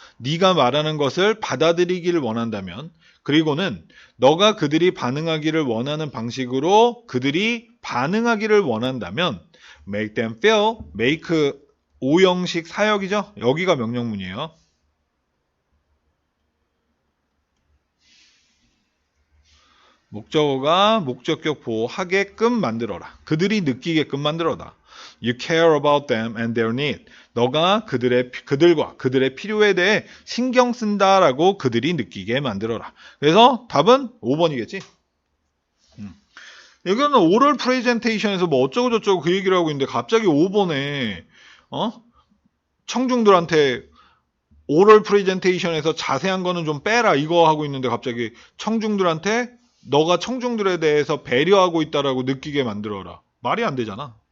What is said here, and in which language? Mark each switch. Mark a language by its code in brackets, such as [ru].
[ko] 네가 말하는 것을 받아들이기를 원한다면, 그리고는 너가 그들이 반응하기를 원하는 방식으로 그들이 반응하기를 원한다면 [en] make them feel, [ko] make 오형식 사역이죠. 여기가 명령문이에요. 목적어가 목적격 보호하게끔 만들어라. 그들이 느끼게끔 만들어라. [en] You care about them and their need. [ko] 너가 그들과 그들의 필요에 대해 신경 쓴다라고 그들이 느끼게 만들어라. 그래서 답은 5번이겠지. 여기는 오럴 프레젠테이션에서 뭐 어쩌고 저쩌고 그 얘기를 하고 있는데 갑자기 5번에 청중들한테 오럴 프레젠테이션에서 자세한 거는 좀 빼라 이거 하고 있는데 갑자기 청중들한테 너가 청중들에 대해서 배려하고 있다라고 느끼게 만들어라. 말이 안 되잖아.